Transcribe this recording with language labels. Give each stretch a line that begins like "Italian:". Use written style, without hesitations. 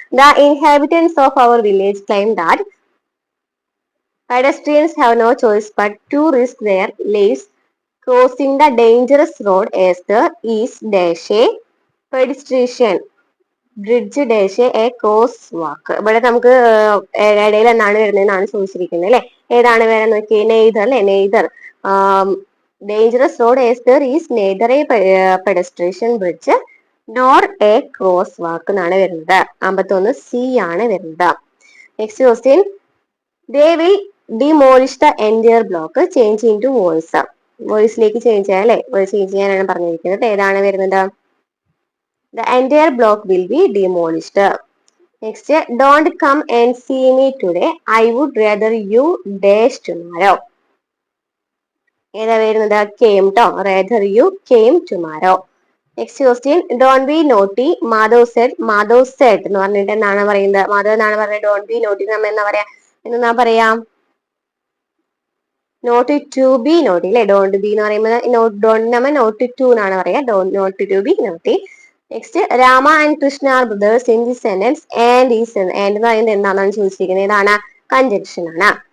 English: The inhabitants of our village claim that pedestrians have no choice but to risk their lives crossing the dangerous road as there is dash a pedestrian bridge dash a cross walk.
Malayalam: ഇവിടെ നമുക്ക് ഇടയിൽ എന്നാണ് വരുന്നതെന്നാണ് ചോദിച്ചിരിക്കുന്നത് അല്ലെ? ഏതാണ് വേറെ നോക്കി? Neither അല്ലെ? Neither.
English: dangerous road as there is neither a pedestrian bridge nor a cross walk
Malayalam: എന്നാണ് വരുന്നത്.
English: 51 C
Malayalam: ആണ് വരുന്നത്.
English: Next question, they will demolish the entire block change into voice.
Malayalam: വോയിസിലേക്ക് change ചെയ്യാൻ അല്ലെ? വോയിസ് ചേഞ്ച് ചെയ്യാനാണ് പറഞ്ഞിരിക്കുന്നത്. ഏതാണ് വരുന്നത്?
English: The entire block will be demolished. Next, don't come and see me today. I would rather you dash tomorrow.
Malayalam: ഏതാ വരുന്നത്?
English: Came to. Rather you came tomorrow. Next question, don't be naughty. Madhav said
Malayalam: എന്ന് പറഞ്ഞിട്ട് എന്താണ് പറയുന്നത്? മാധവ് എന്നാണ് പറയുന്നത്.
English: Don't be naughty
Malayalam: നമ്മൾ എന്താ പറയാ? എന്നാ പറയാം?
English: Not to be naughty അല്ലെ. Don't be എന്ന് പറയുമ്പോൾ ഡോണ്ട് നമ്മ നോട്ട് ടു എന്നാണ് പറയാ. Not to be naughty. Next, Rama and Krishna are brothers in the sentence and is and
Malayalam: എന്ന് പറയുന്നത് എന്താണെന്നാണ് ചോദിച്ചിരിക്കുന്നത്.
English: ഏതാണ്? കൺജങ്ഷൻ ആണ്.